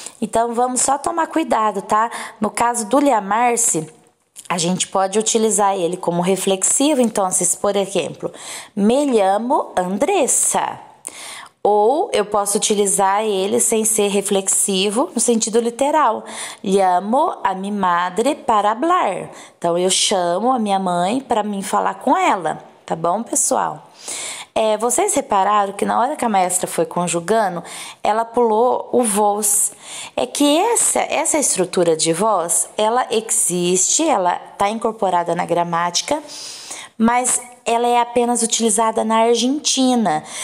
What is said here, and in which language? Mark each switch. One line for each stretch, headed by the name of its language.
Portuguese: Então, vamos só tomar cuidado, tá? No caso do llamar-se, a gente pode utilizar ele como reflexivo. Então, por exemplo,
Spanish: me llamo Andressa.
Portuguese: Ou eu posso utilizar ele sem ser reflexivo no sentido literal.
Spanish: Llamo a mi madre para hablar.
Portuguese: Então, eu chamo a minha mãe para mim falar com ela. Tá bom, pessoal? Vocês repararam que na hora que a maestra foi conjugando, ela pulou o vos. É que essa estrutura de voz, ela existe, ela está incorporada na gramática, mas ela é apenas utilizada na Argentina.